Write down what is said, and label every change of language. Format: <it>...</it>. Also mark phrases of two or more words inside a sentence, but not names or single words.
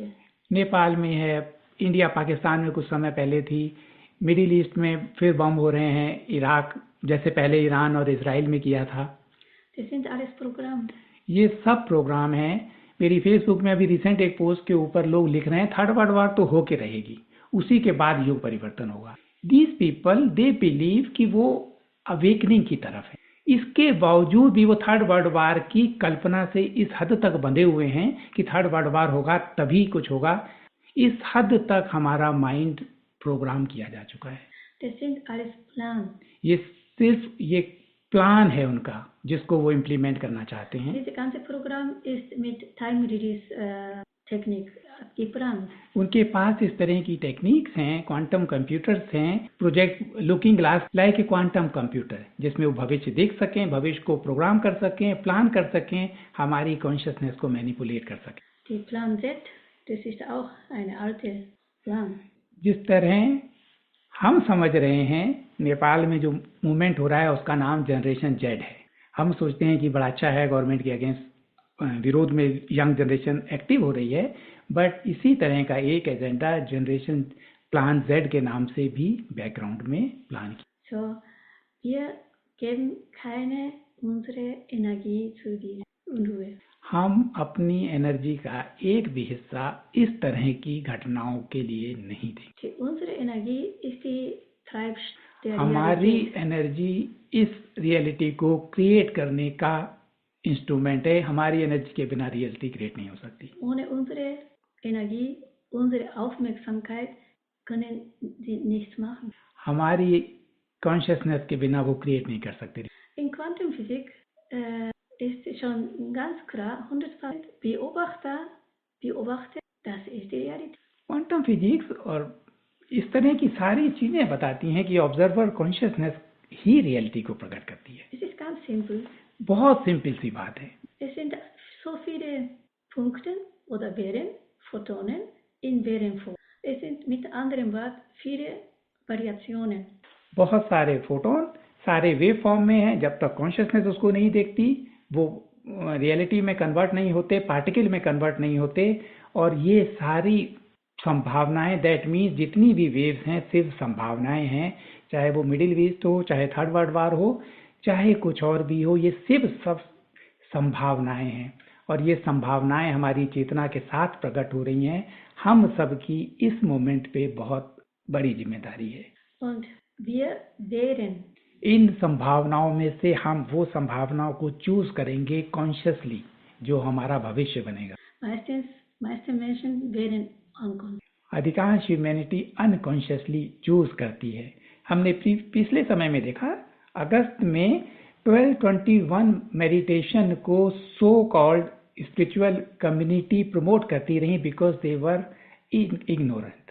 <hi>नेपाल में है, इंडिया पाकिस्तान में कुछ समय पहले थी, मिडिल ईस्ट में फिर बम हो रहे हैं, इराक जैसे पहले ईरान और इजराइल में किया था.</hi> <de>Das sind alles Programme.</de> <hi>ये सब प्रोग्राम हैं. मेरी फेसबुक में अभी रिसेंट एक पोस्ट के ऊपर लोग लिख रहे हैं</hi> <en>third world war</en> <hi>तो होके रहेगी, उसी के बाद युग परिवर्तन होगा.</hi> <en>these people they believe</en> <hi>कि वो अवेकनिंग की तरफ है. इसके बावजूद भी वो</hi> <en>third world war</en> <hi>की कल्पना से इस हद तक बंधे हुए हैं कि</hi> <en>third world war</en> <hi>होगा तभी कुछ होगा. इस हद तक हमारा</hi> <en>mind program</en> <hi>किया जा चुका है.</hi> <de>Das sind alles Plan.</de> <hi>ये सिर्फ ये प्लान है उनका जिसको वो इम्प्लीमेंट करना चाहते हैं.</hi> <de>Dieses ganze Programm ist mit</de> <en>Time Release</en> <de>Technik geplant.</de> <hi>उनके पास इस तरह की टेक्निक्स हैं,</hi> <en>quantum computers</en> <hi>हैं,</hi> <en>Project Looking Glass like a quantum computer,</en> <hi>जिसमें वो भविष्य देख सकें, भविष्य को प्रोग्राम कर सकें, प्लान कर सकें, हमारी कॉन्शियसनेस को मैनिपुलेट कर सकें.</hi> <de>Die Plan Z, das ist auch eine alte Plan.</de> <hi>जिस तरह हम समझ रहे हैं नेपाल में जो मूवमेंट हो रहा है उसका नाम</hi> <en>Generation Z</en> <hi>है. हम सोचते हैं कि बड़ा अच्छा है, गवर्नमेंट के अगेंस्ट विरोध में</hi> <en>young generation active</en> <hi>हो रही है, बट इसी तरह का एक एजेंडा</hi> <en>Generation Plan Z</en> <hi>के नाम से भी बैकग्राउंड में प्लान किया.</hi> <de>So, wir geben keine unsere Energie zu die Unruhe.</de> <hi>हम अपनी एनर्जी का एक भी हिस्सा इस तरह की घटनाओं के लिए नहीं देंगे.</hi> <de>Unsere Energie ist die Treibstoff der</de> <hi>हमारी</hi> <de>Realität.</de> <hi>एनर्जी इस रियलिटी को क्रिएट करने का इंस्ट्रूमेंट है. हमारी एनर्जी के बिना रियलिटी क्रिएट नहीं हो सकती.</hi> <de>Ohne unsere Energie, unsere Aufmerksamkeit können sie nichts machen.</de> <hi>हमारी कॉन्शियसनेस के बिना वो क्रिएट नहीं कर सकते.</hi> <de>In Quantenphysik ist schon ganz klar, 100% beobachten Das ist die Realität.</de> <en>quantum physics</en> <hi>और इस तरह की सारी चीजें बताती हैं कि</hi> <en>observer consciousness</en> <hi>ही रियलिटी को प्रकट करती है।</hi> <de>Es ist ganz simpel.</de> <hi>बहुत सिंपल सी बात है।</hi> <de>Es sind so viele Punkte oder Wellen, Photonen in Wellenform. Es sind mit anderen Worten viele Variationen.</de> <hi>बहुत सारे फोटोन सारे</hi> <en>wave form</en> <hi>में हैं, जब तक कॉन्शियसनेस उसको नहीं देखती वो रियलिटी में कन्वर्ट नहीं होते, पार्टिकल में कन्वर्ट नहीं होते। और ये सारी संभावनाएं,</hi> <en>that means</en> <hi>जितनी भी वेव्स हैं सिर्फ संभावनाएं हैं, चाहे वो मिडिल ईस्ट हो, चाहे</hi> <en>third world war</en> <hi>हो, चाहे कुछ और भी हो, ये सिर्फ सब संभावनाएं हैं। और ये संभावनाएं हमारी चेतना के साथ प्रकट हो रही हैं। हम सबकी इस मोमेंट पे बहुत बड़ी जिम्मेदारी है।</hi> <de>Und wir wählen.</de> <hi>इन संभावनाओं में से हम वो संभावनाओं को चूज करेंगे कॉन्शियसली, जो हमारा भविष्य बनेगा।</hi> <de>Meiste Menschen wählen unconscious.</de> <hi>अधिकांश</hi> <en>humanity unconsciously choose</en> <hi>करती है। हमने पिछले समय में देखा, अगस्त में 1221 मेडिटेशन को</hi> <en>so called spiritual community promote</en> <hi>करती रही</hi> <en>because they were ignorant.</en>